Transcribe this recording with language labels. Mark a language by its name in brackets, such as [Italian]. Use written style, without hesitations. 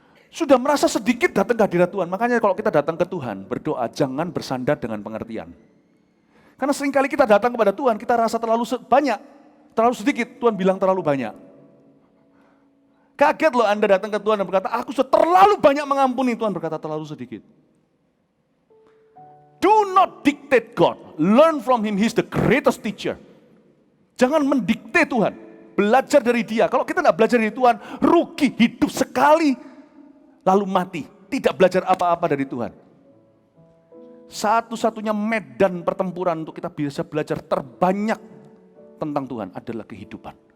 [Indonesian] Sudah merasa sedikit datang ke hadirat Tuhan. Makanya kalau kita datang ke Tuhan, berdoa, jangan bersandar dengan pengertian. Karena seringkali kita datang kepada Tuhan, kita rasa terlalu banyak, terlalu sedikit, Tuhan bilang terlalu banyak. Kaget loh Anda datang ke Tuhan dan berkata, aku sudah terlalu banyak mengampuni, Tuhan berkata terlalu sedikit. [English] Do not dictate God, learn from Him, He's the greatest teacher. [Indonesian] Jangan mendikte Tuhan, belajar dari Dia. Kalau kita tidak belajar dari Tuhan, rugi, hidup sekali, lalu mati. Tidak belajar apa-apa dari Tuhan. Satu-satunya medan pertempuran untuk kita bisa belajar terbanyak tentang Tuhan adalah kehidupan.